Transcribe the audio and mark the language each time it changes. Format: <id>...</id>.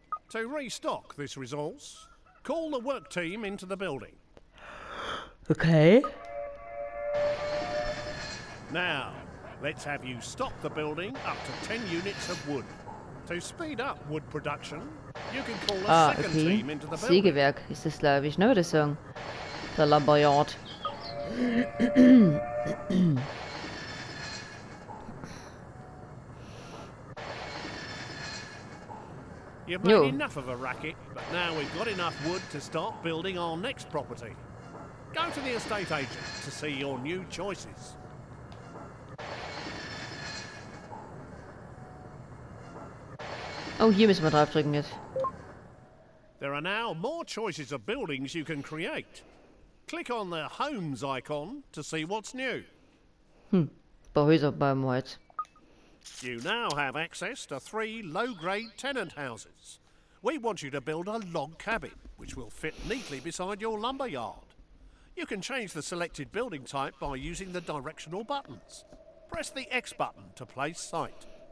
<en>To restock this resource, call the work team into the building. Okay. Now, let's have you stock the building up to 10 units of wood. To speed up wood production, you can call a second team into the building.</en> <de>Sägewerk ist das, glaube ich, ne, würde ich sagen. Der Lumberyard.</de> <en>You've made enough of a racket, but now we've got enough wood to start building our next property. Go to the estate agent to see your new choices.</en> <de>Oh, hier müssen wir draufdrücken jetzt.</de> <en>There are now more choices of buildings you can create. Click on the Homes icon to see what's new.</en> <de>Ein paar Häuser bauen wir jetzt.</de> <en>You now have access to 3 low-grade tenant houses. We want you to build a log cabin, which will fit neatly beside your lumber yard. You can change the selected building type by using the directional buttons. Press the X button to place site.</en>